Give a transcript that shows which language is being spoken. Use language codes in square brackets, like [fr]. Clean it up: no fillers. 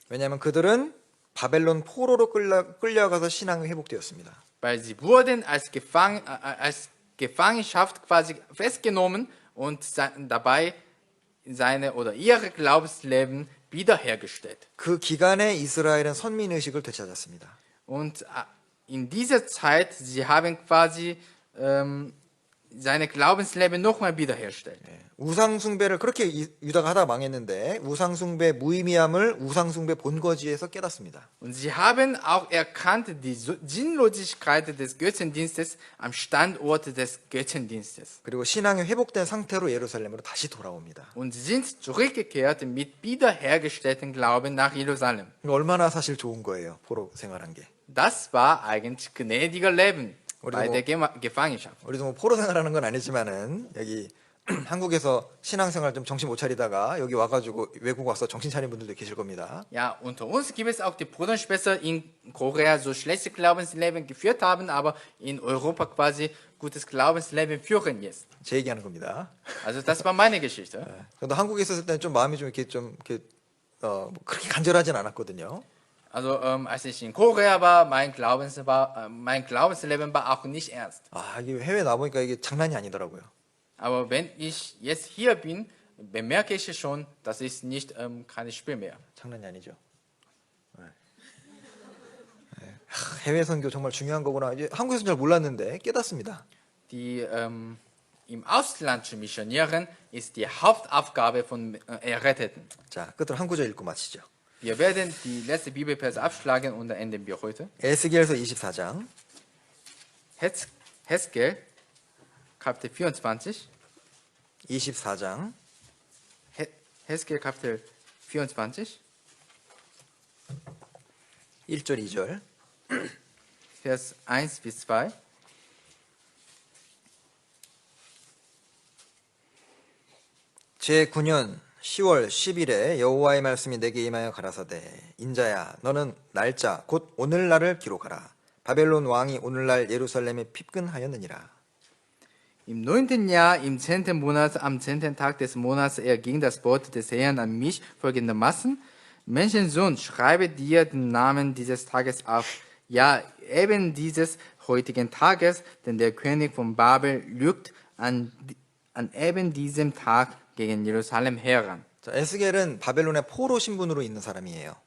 [ko] 왜냐하면 그들은 바벨론 포로로 끌려가서 신앙이 회복되었습니다. [de] weil sie wurden als Gefangenschaft quasi festgenommen und dabei ihre Glaubensleben wiederhergestellt. [ko] 그 기간에 이스라엘은 선민의식을 되찾았습니다. [de] Und in dieser Zeit, sie haben quasi seine Glaubensleben nochmal wiederhergestellt. [ko] 우상숭배를 그렇게 유다가 하다 망했는데 우상숭배 무의미함을 우상숭배 본거지에서 깨닫습니다. [de] Und sie haben auch erkannt die Sinnlosigkeit des Götzendienstes am Standort des Götzendienstes. [ko] 그리고 신앙이 회복된 상태로 예루살렘으로 다시 돌아옵니다. [de] Und sie sind zurückgekehrt mit wiederhergestellten Glauben nach Jerusalem. [ko] 이거 얼마나 사실 좋은 거예요. 포로 생활한 게. [de] Das war eigentlich gnädiger Leben bei [ko] 우리도 [de] der Gefangenschaft. [ko] 우리도 뭐 포로 생활하는 건 아니지만은 여기 한국에서 신앙생활 좀 정신 못 차리다가 여기 와가지고 외국 와서 정신 차린 분들도 계실 겁니다. [de] Ja, unter uns gibt es auch die Brüder und Schwestern in Korea, so schlechtes Glaubensleben geführt haben, aber in Europa quasi gutes Glaubensleben führen jetzt. [ko] 제 얘기하는 겁니다. [de] Also das war meine Geschichte. [ko] 저도 한국에 있었을 때는 좀 마음이 좀 이렇게 뭐 그렇게 간절하진 않았거든요. [de] Also als ich in Korea war, mein Glaubensleben war auch nicht ernst. [ko] 이게 해외 나보니까 이게 장난이 아니더라고요. [de] Aber wenn ich jetzt hier bin, bemerke ich schon, das ist nicht kein Spiel mehr. [ko] 장난이 아니죠. 해외 선교 정말 중요한 거구나. 이제 한국에서는 잘 몰랐는데 깨닫습니다. [de] Die im Ausland zu missionieren ist die Hauptaufgabe von Erretteten. [ko] 자, 끝으로 한 구절 읽고 마치죠. [de] Wir werden die letzte Bibelverse abschlagen und dann enden wir heute. [ko] 에스겔서 24장 [de] Heskel, Kapitel 24. [ko] 24장 [de] Heskel, Kapitel 24. [ko] 1절 2절. [de] Vers 1 bis 2. [ko] 제9년 10월 10일에 여호와의 말씀이 내게 임하여 가라사대 인자야 너는 날짜 곧 오늘날을 기록하라. 바벨론 왕이 오늘날 예루살렘에 핍근하였느니라. [de] Im 9. Jahr, im 10. Monat, am 10. Tag des Monats erging das Wort des Herrn an mich folgendermaßen. Menschensohn, schreibe dir den Namen dieses Tages auf. Ja, eben dieses heutigen Tages, denn der König von Babel lügt an eben diesem Tag gegen Jerusalem heran. [ko] 자, 에스겔은 바벨론의 포로 신분으로 있는 사람이에요.